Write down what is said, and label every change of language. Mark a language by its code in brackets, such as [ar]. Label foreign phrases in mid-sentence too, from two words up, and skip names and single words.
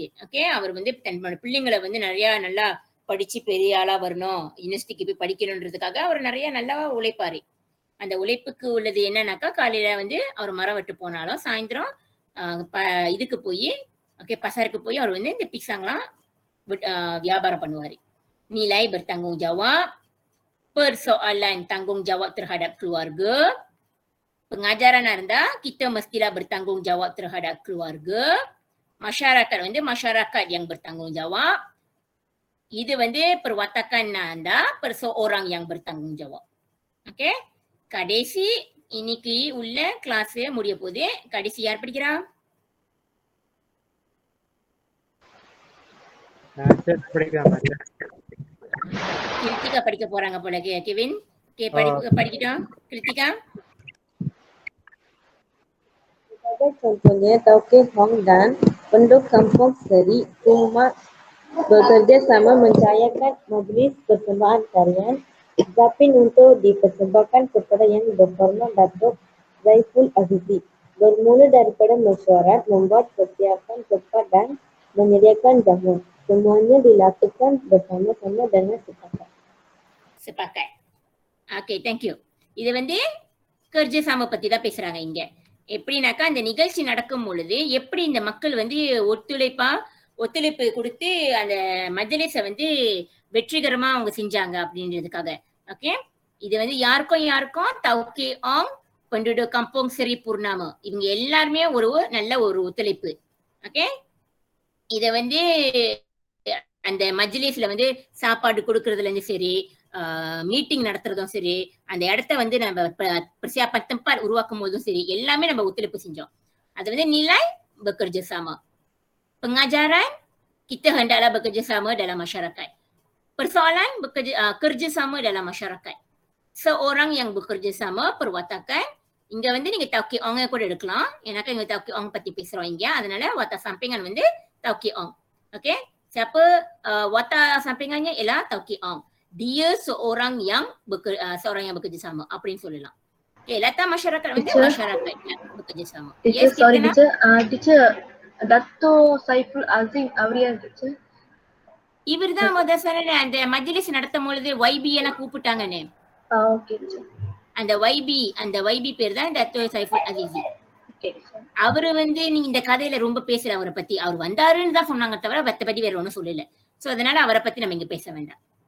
[ta] ஓகே, அவர் வந்து தன் பிள்ளைங்களை வந்து நிறைய நல்லா படிச்சு பெரிய ஆளா வரணும், யூனிவர்சிட்டிக்கு போய் படிக்கணுன்றதுக்காக அவர் நிறைய நல்லா உழைப்பாரு. அந்த உழைப்புக்கு உள்ளது என்னன்னாக்கா, காலையில வந்து அவர் மரம் வெட்டு போனாலும் சாயந்தரம் இதுக்கு போய் ஓகே pasarக்கு போய் அவர் வந்து இந்த pisangலாம் வியாபாரம் பண்ணுவாரு. [ms] Nilai bertanggungjawab, persoalan tanggungjawab terhadap keluarga. Pengajaran anda, kita mestilah bertanggungjawab terhadap keluarga. Masyarakat வந்து masyarakat yang bertanggungjawab. [ta] இது வந்து [ms] perwatakan anda, perseorang yang bertanggungjawab. Okay? [ta] கடைசி இன்னைக்கு உள்ள கிளாஸ் முடிய போகுது. கடைசி யார் படிக்கிறா? கிருத்திகா படிக்க போறாங்க போல. கெவின் படிக்கட்டும். கிருத்திகா. [ms] Contohnya Tauke Hong dan penduduk kampung Seri Umat bekerja sama mencairkan majlis persembahan tarian Zapin untuk dipersembahkan kepada yang berhormat Datuk Zaiful Azizi. Bermula daripada mesyuarat, membuat persiapan tempat dan menyediakan jamu. Semuanya dilakukan bersama-sama dengan sepakat. Sepakat. [en] Okay, thank you. [ta] இது வந்து kerjasama பத்தி தான் பேசுறாங்க இங்க. எப்படின்னாக்கா அந்த நிகழ்ச்சி நடக்கும் பொழுது எப்படி இந்த மக்கள் வந்து ஒத்துழைப்பு கொடுத்து அந்த மஜ்லிஸை வந்து வெற்றிகரமா அவங்க செஞ்சாங்க அப்படின்றதுக்காக. ஓகே, இது வந்து யாருக்கும் தௌகே ஆங், [ms] penduduk kampung Seri Purnama, [ta] இவங்க எல்லாருமே நல்ல ஒரு ஒத்துழைப்பு. ஓகே, இத வந்து அந்த மஜ்லிஸ்ல வந்து சாப்பாடு கொடுக்கறதுல இருந்து சரி, மீட்டிங் நடத்துறதும் சரி, அந்த இடத்த வந்து நம்ம [ms] persiapan tempat [ta] உருவாக்கும் போதும் சரி, எல்லாமே நம்ம ஒத்துழைப்பு செஞ்சோம். அது வந்து [ms] nilai bekerjasama. Pengajaran, kita hendaklah bekerjasama dalam masyarakat. Persoalan, kerjasama dalam masyarakat. Seorang yang bekerjasama, perwatakan, [ta] இங்க வந்து நீங்க தௌகே ஆங்க கூட எடுக்கலாம். ஏன்னாக்கா இங்க தௌகே ஆங் பத்தி பேசுறோம் இங்க, அதனால [ms] wata sampingan [ta] வந்து தௌகே ஆங். ஓகே, [ms] siapa wata sampingannya ialah tauke ong. Dia seorang yang bekerjasama [ta] அப்படின்னு சொல்லலாம். [ms] Okay, latar masyarakat வந்து masyarakat yang bekerjasama. [en] Yes, sorry teacher. Teacher, Dato Saiful Aziz [ta] அவர் யார் [en] teacher? [ta] இவர்தான் முதல் சொன்ன அந்த மஜ்லிஸ் நடத்தும் பொழுது YB எல்லாம் கூப்பிட்டாங்கன்னு. ஓகே teacher. அந்த YB பேர் தான் Dato Saiful Aziz. அவரு வந்து நீங்க இந்த கதையில ரொம்ப பேசல அவரை பத்தி. அவர் வந்தாருன்னு தான் சொன்னாங்க தவிர மத்தபடி வேற ஒன்றும் சொல்லல. சோ அதனால அவரை பத்தி நம்ம இங்க பேச வேண்டாம்.